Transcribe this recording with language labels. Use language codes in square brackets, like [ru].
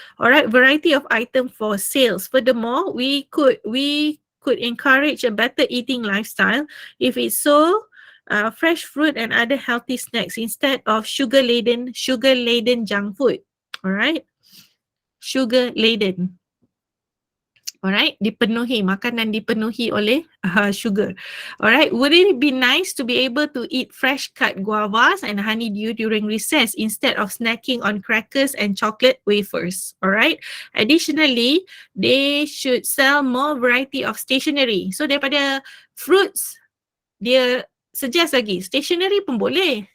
[en] Alright, variety of item for sales. Furthermore, we could encourage a better eating lifestyle if it's so fresh fruit and other healthy snacks instead of sugar laden junk food. Alright, sugar laden. [ms] Alright, makanan dipenuhi oleh sugar. [en] Alright, would it be nice to be able to eat fresh cut guavas and honeydew during recess instead of snacking on crackers and chocolate wafers? Alright, additionally, they should sell more variety of stationery. [ms] So daripada fruits, dia suggest lagi, stationery pun boleh.